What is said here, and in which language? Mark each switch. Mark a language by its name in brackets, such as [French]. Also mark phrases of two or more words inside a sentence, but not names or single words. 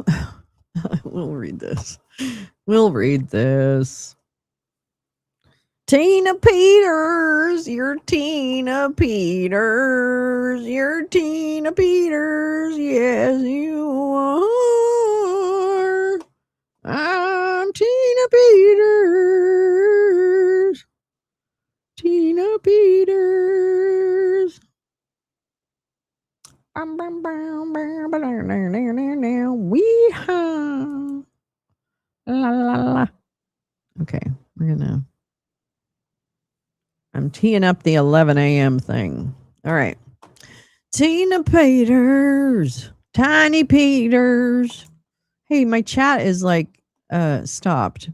[English] We'll read this. We'll read this. Tina Peters, you're Tina Peters, you're Tina Peters, yes you are. I'm Tina Peters. Tina Peters. Weehaw. La la la. Okay, I'm teeing up the 11 a.m. thing. All right. Tina Peters. Tiny Peters. Hey, my chat is like stopped.